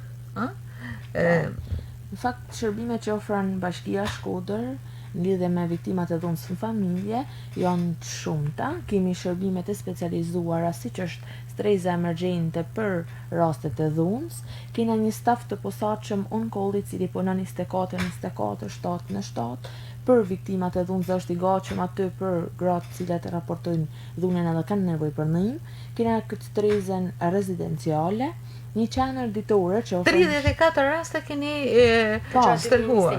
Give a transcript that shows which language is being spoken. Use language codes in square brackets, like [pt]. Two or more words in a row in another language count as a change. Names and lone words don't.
[sq] Në fakt, shërbimet që ofron Bashkia Shkodër në lidhje me viktimat e dhunës në familje janë të shumta. Kemi shërbimet e specializuara siç është streza emergjente për rastet e dhunës. Kena një staf të posaçëm on-call i cili punon 24/24, 7/7 për viktimat e dhunës, është i gatshëm aty për gratë të cilat raportojnë dhunën edhe kanë nevojë për ndihmë. Kena këtë strezën rezidenciale, një qendër ditore që ofron 34 raste keni shterguar